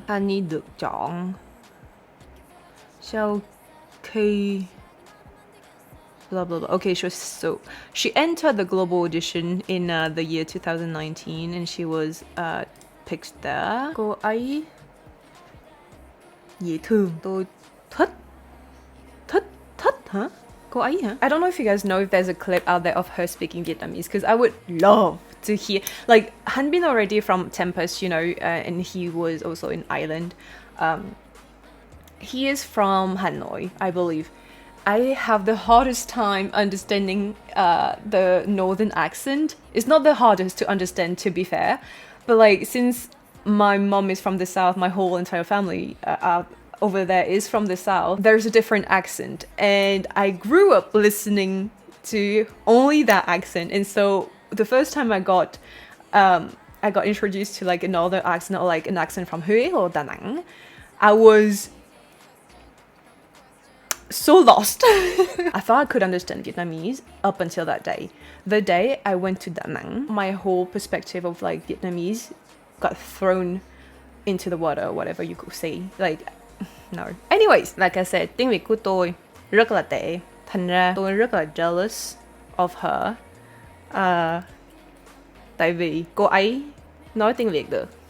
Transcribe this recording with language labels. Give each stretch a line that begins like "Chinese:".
Vietnamese: Honey được chọn sau khi blah blah blah.
English: Okay, so she entered the global audition in the year 2019, and she was picked there.
Vietnamese: Cô ấy dễ thương, tôi thích hả? Cô ấy hả?
English: I don't know if you guys know if there's a clip out there of her speaking Vietnamese, because I would love to hear. Like, Han Bin already from Tempest, you know, and he was also in Ireland. He is from Hanoi, I believe. I have the hardest time understanding the northern accent. It's not the hardest to understand, to be fair, but like, since my mom is from the south, my whole entire family over there is from the south, there's a different accent, and I grew up listening to only that accent. And so the first time I got introduced to like another accent, or like an accent from Huế or Da Nang, I was so lost. I thought I could understand Vietnamese up until that day. The day I went to Da Nang, my whole perspective of like Vietnamese got thrown into the water, or whatever you could say. Like, no. Anyways, like I said,
Vietnamese: tiếng Việt của tôi rất là tệ. Thành ra tôi rất là
English: jealous of her
Vietnamese: Tại vì cô ấy nói tiếng Việt được.